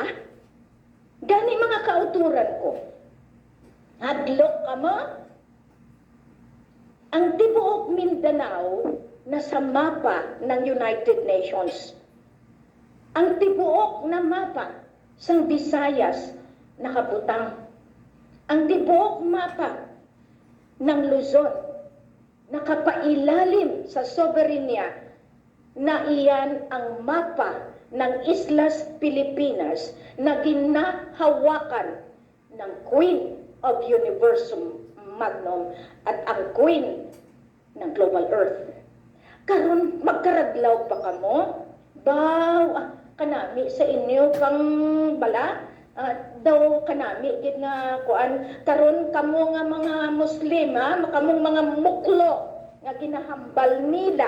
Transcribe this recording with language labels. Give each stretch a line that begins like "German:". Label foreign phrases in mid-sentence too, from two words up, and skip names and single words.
Hiligaynon: Gani mga kauturan ko. Hadlok kamo. Ang tibuok Mindanao nasa mapa ng United Nations. Ang tibuok na mapa sang Visayas nakabutang.
Filipino: Ang tibuok mapa ng Luzon nakapailalim sa soberenya na iyan ang mapa ng Islas Pilipinas na ginahawakan ng Queen of Universum Magnum at ang Queen ng Global Earth.
Hiligaynon: Karon magkaraglaw pa kamo? Baw, kanami sa inyo kang bala? Daw kanami gid nga kuan karon kamo nga mga Muslim makamong mga muklo nga ginahambal nila.